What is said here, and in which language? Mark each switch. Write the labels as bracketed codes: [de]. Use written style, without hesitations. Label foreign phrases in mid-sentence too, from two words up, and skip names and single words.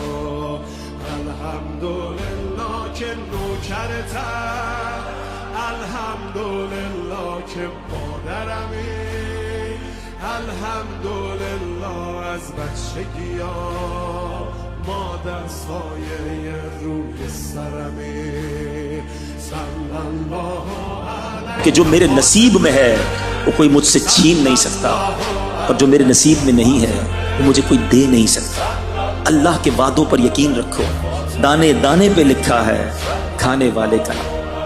[fa] الحمدلله که نوکرتم، الحمدلله که مادرمی، الحمدلله از بچگی ها مادر سایه روی سرمی. [ar] صلی الله علیه [ur] کہ جو میرے نصیب میں ہے وہ کوئی مجھ سے چھین نہیں سکتا، اور جو میرے نصیب میں نہیں ہے وہ مجھے کوئی دے نہیں سکتا۔ اللہ کے وعدوں پر یقین رکھو، دانے دانے پہ لکھا ہے کھانے والے کا۔